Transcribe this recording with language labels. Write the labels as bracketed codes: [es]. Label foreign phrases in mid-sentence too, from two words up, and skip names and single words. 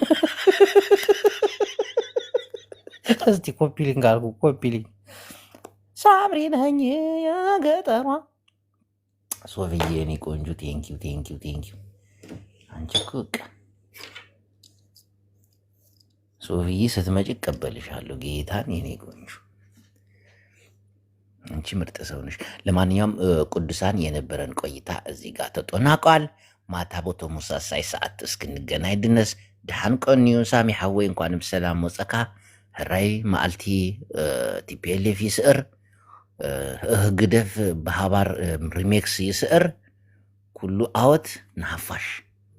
[am] እስቲ [en] copy link [am] አልኩ። [en] copy link [am] ሳምሪ ነኝ የገጠሯ ሶፍዬ የኔ ቆንጆ። ቴንኪው። አንቺ እኮ በቃ ሶፊዬ ስትመጪ እቀበልሻለሁ። ጌታን የኔ ቆንጆ አንቺ ምርጥ ሰው ነሽ። ለማንኛውም ቅዱሳን የነበረን ቆይታ እዚህ ጋር ተጠናቋል። ማታ በተመሳሳይ ሰዓት እስክንገናኝ ድረስ [ti] ድሓን ቀኒዩ። ሳሚ ሓወይ እንኳንም ሰላም ወፀካ። ህራይ መዓልቲ ቲፒኤልኤፍ ይስዕር፣ ግደፍ ብሃባር ሪሜክስ ይስዕር። ኩሉ ዓወት ንሓፋሽ